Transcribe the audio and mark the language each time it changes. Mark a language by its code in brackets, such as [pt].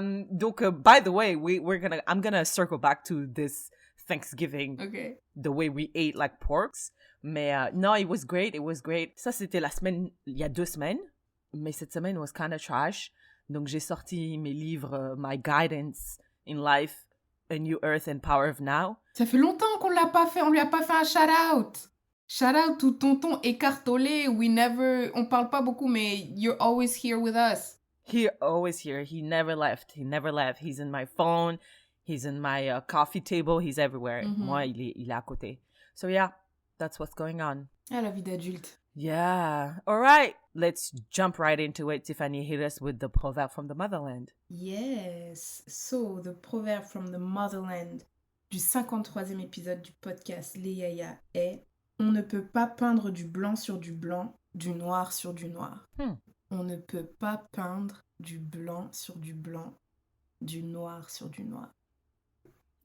[en] Donc, by the way, I'm gonna circle back to this Thanksgiving, Ok. the way we ate like porks. Mais no, it was great. [fr] Ça, c'était la semaine, il y a 2 semaines. Mais cette semaine [en] was kind of trash. [fr] Donc, j'ai sorti mes livres, My Guidance in Life, A New Earth and Power of Now. Ça fait longtemps qu'on l'a pas fait. On lui a pas fait un shout-out. Shout-out to tonton écartolé. On parle pas beaucoup, mais [en] you're always here with us. Always here. He never left. He's in my phone. He's in my coffee table. He's everywhere. Mhm. [fr] Moi, il est à côté. [en] So yeah, that's what's going on. [fr] Ah, la vie d'adulte. [en] Yeah. All right. Let's jump right into it. Tiffany, hit us with the proverb from the motherland. Yes. So, the proverb from the motherland [fr] du 53e épisode du podcast Les Yaya est « On ne peut pas peindre du blanc sur du blanc, du noir sur du noir. On ne peut pas peindre du blanc sur du blanc, du noir sur du noir. »